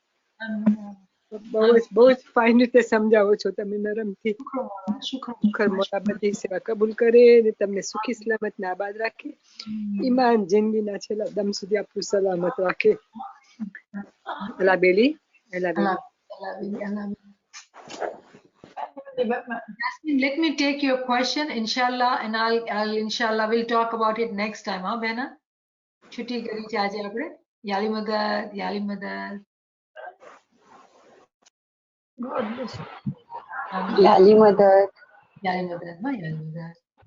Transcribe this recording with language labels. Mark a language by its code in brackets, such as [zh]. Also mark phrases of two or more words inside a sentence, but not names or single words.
[gu] બહુ જ ફાઇન રીતે સમજાવો છો તમે, નરમથી. [ar] شكر مولا [gu] બધી સેવા કબૂલ કરે ને તમને સુખી સલામત ને આબાદ રાખે. ઈમાન જિંદગીના છેલ્લા દમ સુધી આપણું સલામત રાખે. અલા બેલી. [en] Jasmine, let me take your question, inshallah, and I'll inshallah we'll talk about it next time, huh, Behna? [hi] छुट्टी करी [gu] છે આજે આપણે. [ar] يا علي مدد. يا علي مدد. يا علي مدد. يا علي مدد. يا علي مدد.